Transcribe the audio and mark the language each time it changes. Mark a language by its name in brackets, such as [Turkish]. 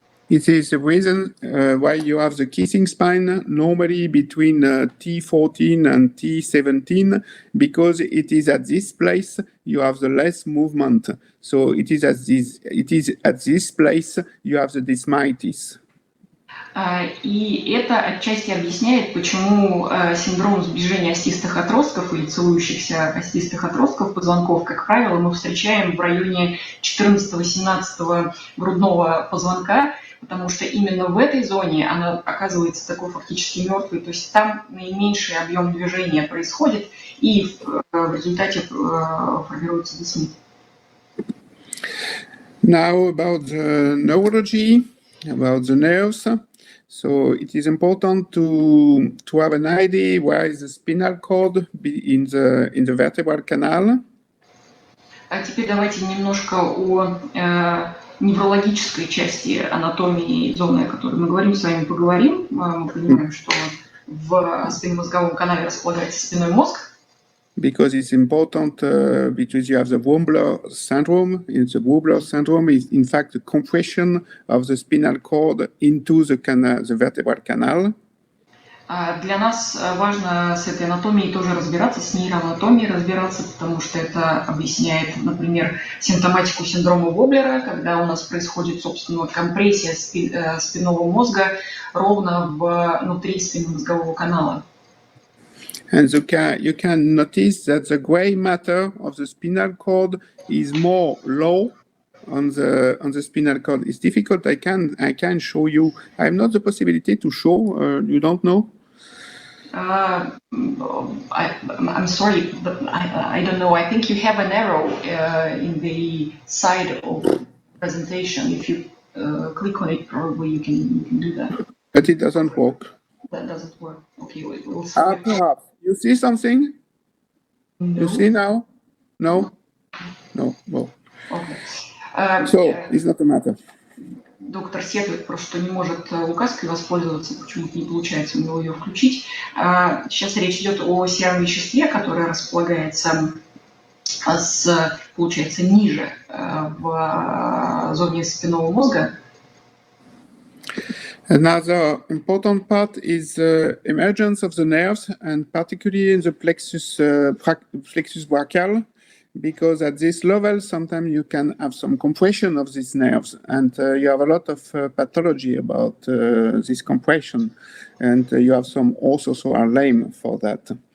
[English] It is the reason why you have the kissing spine normally between T14 and T17, because it is at this place you have the less movement. So it is at this place you have the dysmitis. [Russian] И это отчасти объясняет, почему синдром сближения остистых отростков или целующихся остистых отростков позвонков, как правило, мы встречаем в районе 14-18 грудного позвонка, потому что именно в этой зоне она оказывается такой фактически мертвой, то есть там наименьший объем движения происходит, и в результате формируется дисмит. [English] Now about the neurology, about the nerves. So it is important to have an idea where is the spinal cord in the vertebral canal. [Russian] А теперь давайте немножко о неврологической части анатомии зоны, о которой мы говорим, с вами поговорим. Мы понимаем, что в спинномозговом канале располагается спинной мозг. [English] Because it's important, because you have the Wambler syndrome. The Wambler syndrome is, in fact, the compression of the spinal cord into the vertebral canal. [Russian] Для нас важно с этой анатомией тоже разбираться, с нейроанатомией разбираться, потому что это объясняет, например, симптоматику синдрома Воблера, когда у нас происходит, собственно, компрессия спинного мозга ровно внутри спинномозгового канала. [English] And you can notice that the gray matter of the spinal cord is more low on the spinal cord. It's difficult. I can show you. I have not the possibility to show. You don't know? I'm sorry, but I don't know. I think you have an arrow in the side of the presentation. If you click on it, probably you can do that. But it doesn't work. That doesn't work. Okay, we'll see. Perhaps. You see something? No. You see now? No? No. Well. Okay. So, it's not a matter. [Russian] Доктор сетует, просто что не может указкой воспользоваться, почему-то не получается у него ее включить. Сейчас речь идет о сером веществе, которое располагается, получается, ниже в зоне спинного мозга. [English] Another important part is the emergence of the nerves, and particularly in the plexus brachial, because at this level, sometimes you can have some compression of these nerves, and you have a lot of pathology about this compression, and you have some also are lame for that.